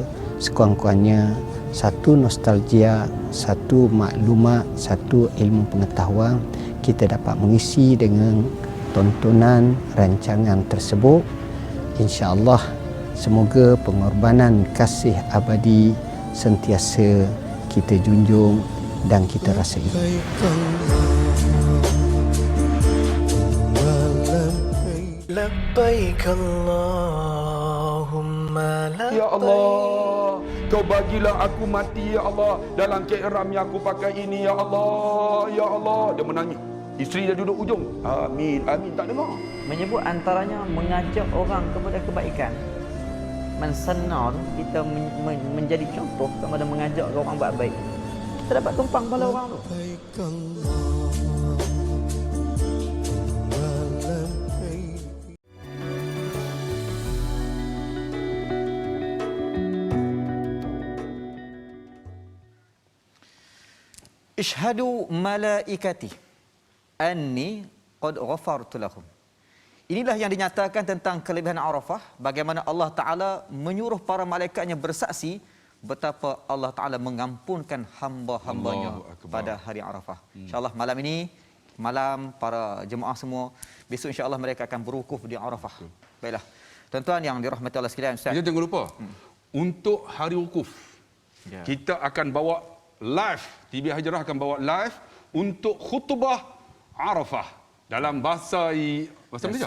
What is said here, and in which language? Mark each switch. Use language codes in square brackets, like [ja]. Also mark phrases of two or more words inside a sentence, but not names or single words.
[ms] Sekurang-kurangnya satu nostalgia, satu maklumat, satu ilmu pengetahuan kita dapat mengisi dengan tontonan rancangan tersebut. InsyaAllah semoga pengorbanan kasih abadi sentiasa kita junjung dan kita rasai. [ar] لبيك اللهم لبيك. [ms] Ya Allah, Kau bagilah aku mati ya Allah dalam ihram yang aku pakai ini ya Allah. Ya Allah, dia menangis. Isteri dia duduk ujung. Amin, amin, tak dengar. Menyebut antaranya mengajak orang kepada kebaikan. Mensenar kita menjadi contoh kepada mengajak orang buat baik. Kita dapat tumpang pada orang tu. [ar] اشهدوا ملائكتي أني قد غفرت لهم. [ms] Inilah yang dinyatakan tentang kelebihan Arafah, bagaimana Allah Ta'ala menyuruh para malaikatnya bersaksi betapa Allah Ta'ala mengampunkan hamba-hambanya pada hari Arafah. InsyaAllah malam ini, malam para jemaah semua, besok insyaAllah mereka akan berwukuf di Arafah. Baiklah, tuan-tuan yang dirahmati Allah sekalian, Ustaz. Jangan lupa, untuk hari wukuf, kita akan bawa live, TV Hijrah akan bawa live untuk khutbah Arafah dalam bahasa Malaysia.